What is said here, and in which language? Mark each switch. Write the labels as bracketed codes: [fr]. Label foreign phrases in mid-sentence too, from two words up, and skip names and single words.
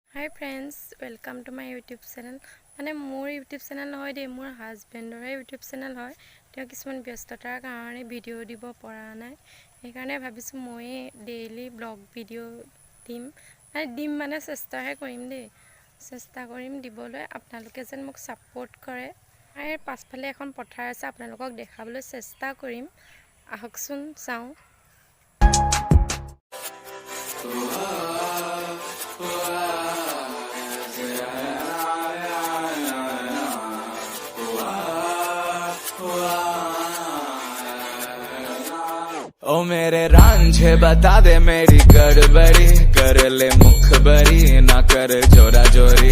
[en] Hi friends, welcome to my YouTube channel. [as] মানে মোৰ [en] YouTube channel [as] নহয় দেই, মোৰ হাজবেণ্ডৰে [en] YouTube channel [as] হয়। তেওঁ কিছুমান ব্যস্ততাৰ কাৰণে ভিডিঅ' দিব পৰা নাই। সেইকাৰণে ভাবিছোঁ মই [en] daily vlog video' [as] দিম মানে চেষ্টাহে কৰিম দেই। চেষ্টা কৰিম দিবলৈ, আপোনালোকে যেন মোক সাপোৰ্ট কৰে। আৰু পাছফালে এখন পথাৰ আছে, আপোনালোকক দেখাবলৈ চেষ্টা কৰিম। আহকচোন চাওঁ। [hi] ओ मेरे रांझे बता दे मेरी गड़बड़ी, कर ले मुखबरी ना कर जोरा जोरी।